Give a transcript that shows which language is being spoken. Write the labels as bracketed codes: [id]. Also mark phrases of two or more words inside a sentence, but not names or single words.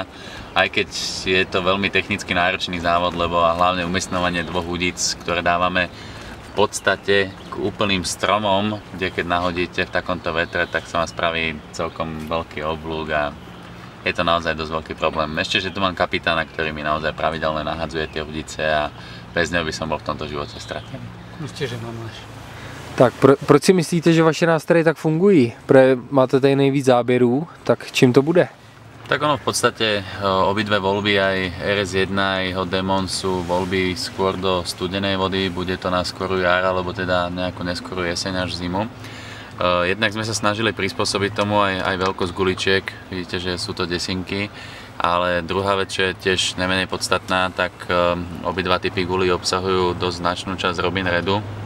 [sk] Aj keď je to veľmi technicky náročný závod, lebo hlavne umiestňovanie 2 udíc, ktoré dávame v podstate k úplným stromom, kde keď nahodíte v takomto vetre, tak sa vám spraví celkom veľký oblúk a je to naozaj dosť veľký problém. Ešte, že tu mám kapitána, ktorý mi naozaj pravidelne nahadzuje tie udice a bez neho by som bol v tomto živote stratený. Určite, že mám máš. [cs] Tak proč si myslíte, že vaše nástroje tak fungují? Máte tady nejvíc záběrů, tak čím to bude? [sk] Tak ono v podstate obidve voľby, aj RS1, aj jeho Demon sú voľby skôr do studenej vody, bude to na skorú jar, alebo teda nejakú neskorú jeseň až zimu. Jednak sme sa snažili prispôsobiť tomu aj veľkosť guličiek, vidíte, že sú to desinky, ale druhá vec, čo je tiež nemenej podstatná, tak obidva typy gulí obsahujú dosť značnú časť Robin Redu.